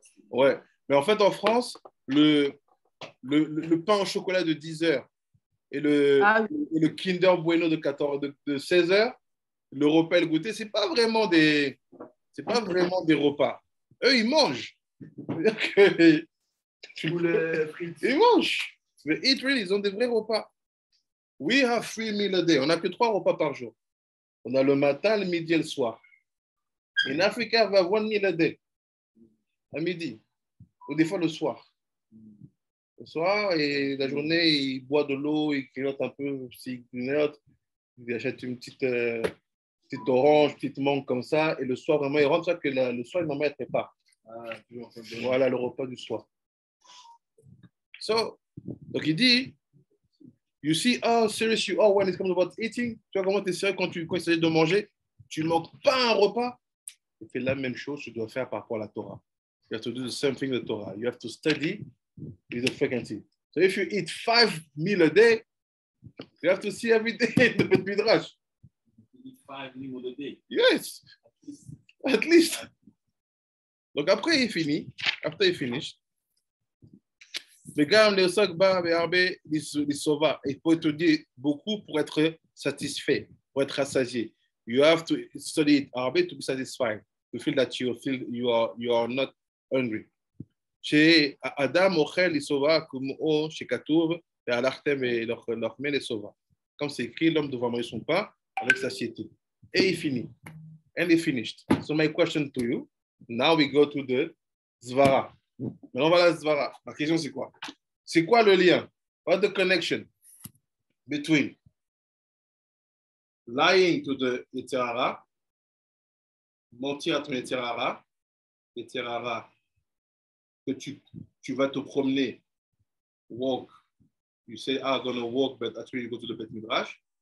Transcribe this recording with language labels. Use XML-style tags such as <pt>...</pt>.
<fr>Ouais, mais en fait, en France, le pain au chocolat de 10 heures et le Kinder Bueno de 16 heures, le repas et le goûter, c'est pas vraiment des repas. Eux, ils mangent. Ils mangent. Mais</fr> <en>eat really,</en> <fr>ils ont des vrais repas.</fr> <en>We have 3 meals a day.</en> <fr>On n'a que 3 repas par jour. On a le matin, le midi et le soir.</fr> <en>In Africa, we have 1 meal a day.</en> <fr>À midi. Ou des fois le soir. Le soir, et la journée, il boit de l'eau, il grignote un peu, s'il grignote, il achète une petite orange, une petite mangue comme ça, et le soir, vraiment, il rentre ça que le soir, normalement, il prépare. Voilà le repas du soir. So, donc il dit,</fr> <en>you see how serious you are when it comes about eating.</en> <fr>Tu vois comment tu es sérieux quand il s'agit de manger. Tu ne manques pas un repas. Tu fais la même chose que tu dois faire par rapport à la Torah.</fr> <en>You have to do the same thing with the Torah. You have to study with the frequency. So if you eat 5 meals a day, you have to see every day the Bet Midrash. You eat 5 meals a day. Yes, at least.</en> <fr>Donc après, il finit.</fr> <en>After he finished,</en> <he>וגם לעסוק בה בהרבה לשובע.</he> <fr>Il faut étudier beaucoup pour être satisfait, pour être rassasié.</fr> <en>You have to study it הרבה to be satisfied, to feel that you are not hungry.</en> <he>שאדם אוכל לשובע כמו שכתוב, והלכתם ולחמי לשובע.</he> <fr>Comme c'est écrit, l'homme devra manger son pain avec satiété. Et il finit.</fr> <en>And he finished. So my question to you, now we go to the Zvara.</en> <fr>Maintenant, voilà Zvara. La question, c'est quoi? C'est quoi le lien?</fr> <en>What's the connection between lying to the Yetzer Hara,</en> <fr>mentir à ton Yetzer Hara, que tu vas te promener,</fr> <en>walk, you say, I'm going to walk, but actually you go to the Bet Midrash.</en>